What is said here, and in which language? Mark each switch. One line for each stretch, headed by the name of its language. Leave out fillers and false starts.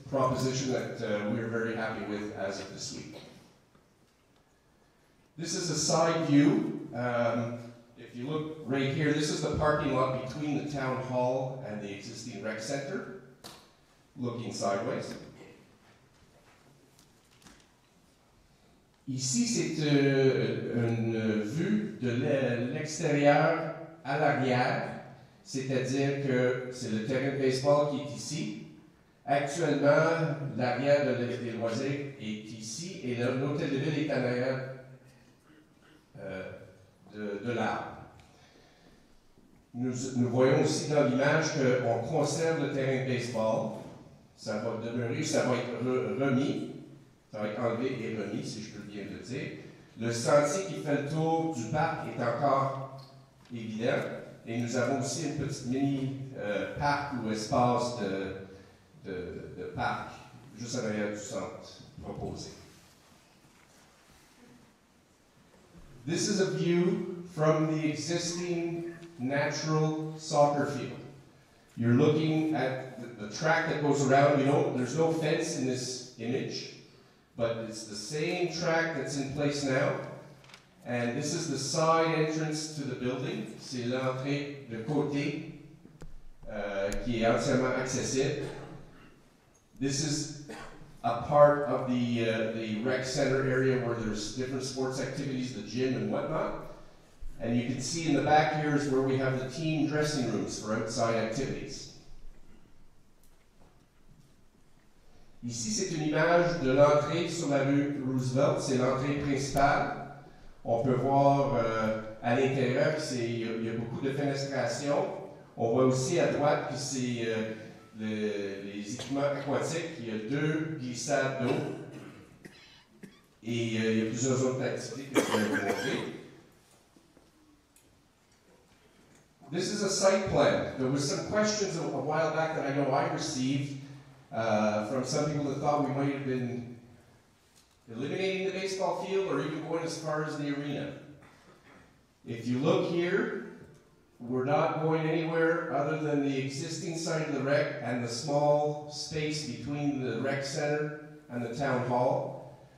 English: proposition that we're very happy with as of this week. This is a side view. If you look right here, this is the parking lot between the town hall and the existing rec center, looking sideways.
French: Ici, c'est une vue de l'extérieur à l'arrière, c'est-à-dire que c'est le terrain de baseball qui est ici. Actuellement, l'arrière des loisirs est ici et l'hôtel de ville est en arrière de l'arbre. Nous voyons aussi dans l'image qu'on conserve le terrain de baseball. Ça va demeurer, ça va être remis. Ça va être enlevé et remis, si je peux bien le dire. Le sentier qui fait le tour du parc est encore évident. Et nous avons aussi une petite mini-parc ou espace de parc juste en arrière du centre proposé.
English: This is a view from the existing natural soccer field. You're looking at the track that goes around. There's no fence in this image, but it's the same track that's in place now. And this is the side entrance to the building.
French: C'est l'entrée de côté qui est entièrement accessible.
English: This is a part of the rec center area where there's different sports activities, the gym and whatnot. And you can see in the back here is where we have the team dressing rooms for outside activities.
French: Ici, c'est une image de l'entrée sur la rue Roosevelt. C'est l'entrée principale. On peut voir à l'intérieur qu'il y a beaucoup de fenestration. On voit aussi à droite que c'est les équipements aquatiques. Il y a 2 glissades d'eau. Et il y a plusieurs autres activités que je vais vous montrer.
English: This is a site plan. There was some questions a while back that I know I received from some people that thought we might have been eliminating the baseball field or even going as far as the arena. If you look here, we're not going anywhere other than the existing site of the rec and the small space between the rec center and the town hall.